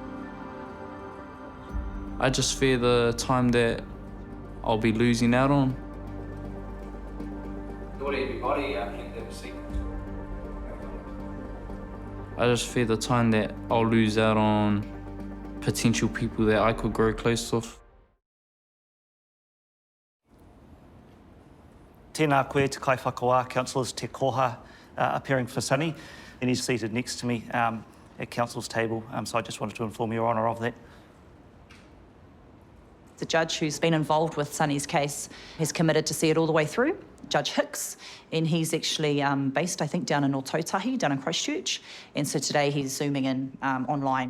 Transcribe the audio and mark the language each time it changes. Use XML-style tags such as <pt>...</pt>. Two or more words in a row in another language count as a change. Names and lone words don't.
<en>I just fear the time that I'll be losing out on. Not everybody can never see. I just fear the time that I'll lose out on potential people that I could grow close with.</en> <mi>Tēnā koe te kai whakawā,</mi> <en>councillors Te Koha appearing for Sonny, and he's seated next to me at council's table, so I just wanted to inform Your Honour of that. The judge who's been involved with Sonny's case has committed to see it all the way through, Judge Hicks, and he's actually based, I think, down in Otautahi, down in Christchurch, and so today he's zooming in online.</en>